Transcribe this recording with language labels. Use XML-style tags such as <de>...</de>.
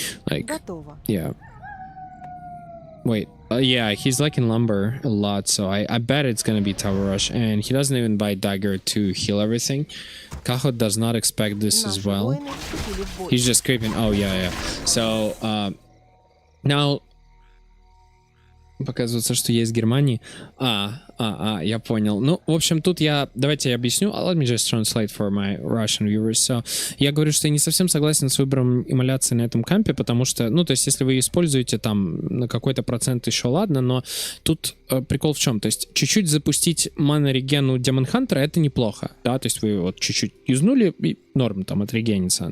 <en>Like, yeah. Wait. Yeah, he's like in lumber a lot, so I bet it's gonna be tower rush. And he doesn't even buy dagger to heal everything. Kaho does not expect this as well. He's just creeping. Oh, yeah. So, now,</en> <ru>Показывается, что есть Германии. Я понял. Ну, в общем, тут давайте я объясню.</ru> <en>Let me just translate for my Russian viewers.</en> <ru>So, я говорю, что я не совсем согласен с выбором эмуляции на этом кампе, потому что, ну, то есть, если вы используете там на какой-то процент еще ладно, но тут прикол в чем? То есть, чуть-чуть запустить мана-реген у Демон Хантера — это неплохо, да, то есть, вы вот чуть-чуть юзнули, и норм там отрегенится.</ru>